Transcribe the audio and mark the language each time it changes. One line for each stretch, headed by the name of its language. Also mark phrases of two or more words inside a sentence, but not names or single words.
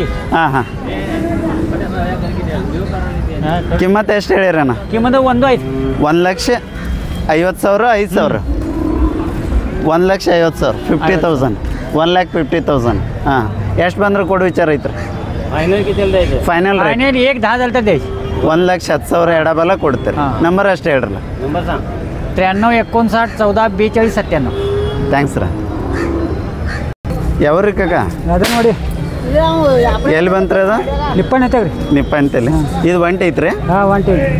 Kannada: ಹಾಂ ಹಾಂ ಕಿಮ್ಮತ್ತು ಎಷ್ಟು ಹೇಳಿರಣ್ಣ ಕಿಮ್ಮತ್ತು 1.5 1,50,000 5,000 1,50,000 50,000 1,50,000 ಹಾಂ ಎಷ್ಟು ಬಂದ್ರೆ ಕೊಡು ವಿಚಾರ ಐತ್ರಿ
English: final rate
Marathi: फायनल 1.10 झालं तर द्यायची
Kannada: 1,10,000 ಎಡಬಲ ಕೊಡ್ತೀರಿ ಹಾಂ. ನಂಬರ್ ಅಷ್ಟೇ ಹೇಳ್ರಲ್ಲ 93 59 14 42 97 ಥ್ಯಾಂಕ್ಸ್ ರೀ ಯಾವ್ರಿ ಕಾಕ ಅದು ನೋಡಿ ಎಲ್ಲಿ ಬಂತ್ರಿ ಅದು ನಿಪ್ಪಣ್ಣ ಐತವ್ರಿ ನಿಪ್ಪ ಅಂತೇಳಿ ಇದು ಒಂಟಿ ಐತ್ರಿ ಹಾಂ 120